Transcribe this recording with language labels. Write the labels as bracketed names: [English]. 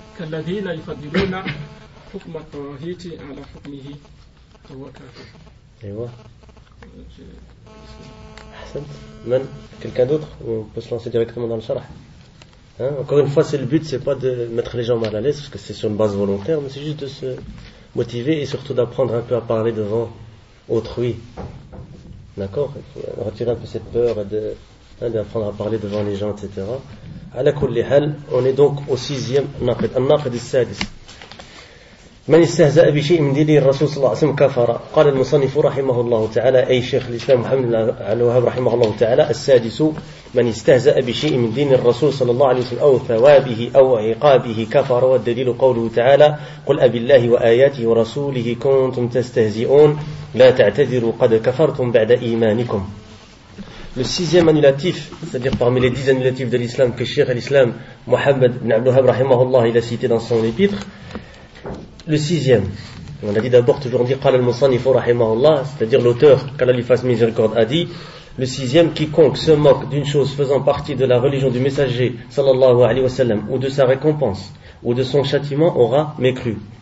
[Arabic] كالذين يفضلون حكم الطواغيت على حكمه فهو كافر. أيوة أحسنت. [French] من quelqu'un d'autre ou on peut se lancer directement dans le sharh? Hein, encore une fois, c'est le but, c'est pas de mettre les gens mal à l'aise, parce que c'est sur une base volontaire, mais c'est juste de se motiver et surtout d'apprendre un peu à parler devant autrui. D'accord ? Il faut retirer un peu cette peur et d'apprendre à parler devant les gens, etc. À la kulli hal, on est donc au sixième naqid, [Arabic] al-naqid al-sadis. من استهزاء بشيء من دين الرسول صلى الله عليه وسلم كفر. قال المصنف رحمه الله تعالى أي شيخ الإسلام محمد بن عبد الوهاب رحمه الله تعالى السادس من استهزاء بشيء من دين الرسول صلى الله عليه وسلم أو ثوابه أو عقابه كفر. والدليل قوله تعالى قل أبالله وآياته ورسوله كنتم تستهزئون لا تعتذروا قد كفرتم بعد إيمانكم. [French] Le sixième annulatif, c'est-à-dire parmi les dix annulatifs de l'islam que Cheikh l'Islam Mohammed ibn Abdul Wahhab [Arabic] رحمه الله [French] il a cité dans son épître. Le sixième, on a dit d'abord toujours dire [Arabic] qala al-musannif rahimahullah, [French] c'est-à-dire l'auteur, qu'Allah lui fasse miséricorde, a dit le sixième, quiconque se moque d'une chose faisant partie de la religion du messager sallallahu alayhi wa sallam, ou de sa récompense, ou de son châtiment, aura mécru.